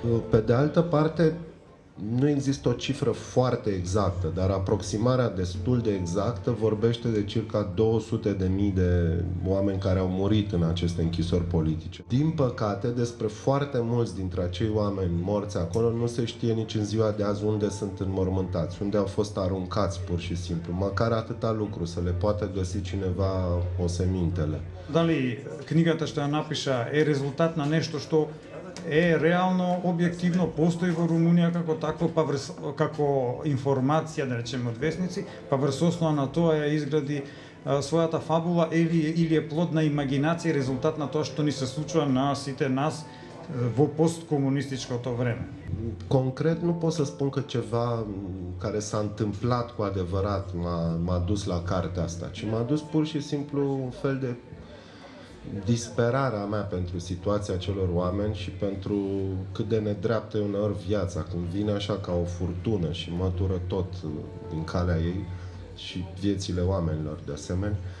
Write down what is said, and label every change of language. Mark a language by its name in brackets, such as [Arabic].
[Romanian] Pe de altă parte, nu există o cifră foarte exactă, dar aproximarea destul de exactă vorbește de circa 200.000 de oameni care au murit în aceste închisori politice. Din păcate, despre foarte mulți dintre acei oameni morți acolo nu se știe nici în ziua de azi unde sunt înmormântați, unde au fost aruncați pur și simplu. Măcar atâta lucru, să le poată găsi cineva osemintele. [Macedonian] Дали книгата што ја напиша е резултат на нешто што реално објективно постои во Румунија како такво, па како информација, да речеме, од весници, па врз основа на тоа ја изгради својата фабула или е плод на имагинација и резултат на тоа што ни се случува на сите нас во postkомунистичкото време. [Romanian] Concret nu pot să spun că ceva care s-a întâmplat cu adevărat m-a dus la cartea asta, ci m-a dus pur și simplu un fel de disperarea mea pentru situația celor oameni și pentru cât de nedreaptă e uneori viața, când vine așa ca o furtună și mătură tot din calea ei și viețile oamenilor de asemenea.